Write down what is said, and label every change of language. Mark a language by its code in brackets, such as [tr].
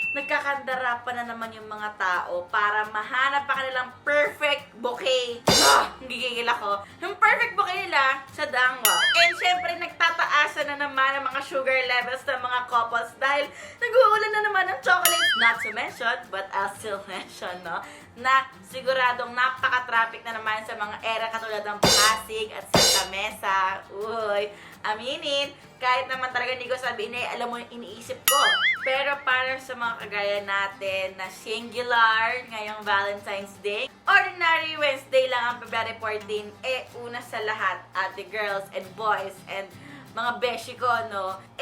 [tl] Nagkakandara pa na naman yung mga tao para mahanap pa kanilang perfect bouquet. Gigigil ako. Yung perfect bouquet nila sa dangwa. And syempre, nagtataasan na naman ang mga sugar levels ng mga couples dahil nag-uulan na naman ng chocolates. [en] Not to mention, but I'll still mention, no? [tl] Na siguradong napaka-traffic na naman sa mga era katulad ng Pasig at Santa Mesa. Uy, aminin, kahit naman talaga hindi ko sabihin alam mo yung iniisip ko. Pero para sa mga kagaya natin na singular ngayong Valentine's Day, ordinary Wednesday lang ang February 14, una sa lahat, ate girls and boys and mga beshi ko, no?